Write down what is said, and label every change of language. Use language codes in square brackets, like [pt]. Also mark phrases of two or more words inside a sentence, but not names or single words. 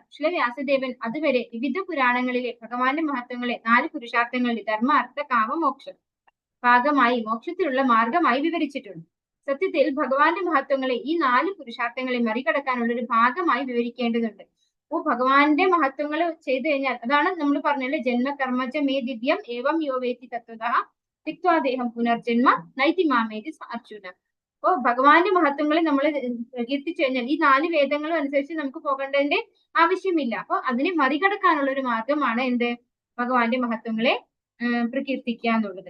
[ml] ശ്രീ വ്യാസദേവൻ അതുവരെ വിവിധ പുരാണങ്ങളിലെ ഭഗവാന്റെ മഹത്വങ്ങളെ 4 പുരുഷാർത്ഥങ്ങളുടെ ധർമ്മ, അർത്ഥ, കാമ, മോക്ഷം ഭാഗമായി മോക്ഷത്തിലുള്ള മാർഗമായി വിവരിച്ചിട്ടുണ്ട്. സത്യത്തിൽ ഭഗവാന്റെ മഹത്വങ്ങളെ ഈ 4 പുരുഷാർത്ഥങ്ങളെ മറികടക്കാനുള്ള ഒരു ഭാഗമായി വിവരിക്കേണ്ടതുണ്ട്. അപ്പോ ഭഗവാന്റെ മഹത്വങ്ങൾ ചെയ്തു കഴിഞ്ഞാൽ, അതാണ് നമ്മൾ പറഞ്ഞല്ലേ, [sa] ജന്മ കർമ്മജ മേ ദിവ്യം ഏവം യോ വേത്തി തത്വതഃ തിക്വാദേഹം പുനർജന്മ നൈതി മാമേതി അർജുന. [ml] അപ്പോ ഭഗവാന്റെ മഹത്വങ്ങളെ നമ്മൾ പ്രകീർത്തിച്ചു കഴിഞ്ഞാൽ ഈ 4 വേദങ്ങളും അനുസരിച്ച് നമുക്ക് പോകേണ്ടതിന്റെ ആവശ്യമില്ല. അപ്പൊ അതിനെ മറികടക്കാനുള്ള ഒരു മാർഗമാണ് എന്ത്? ഭഗവാന്റെ മഹത്വങ്ങളെ പ്രകീർത്തിക്കുക എന്നുള്ളത്.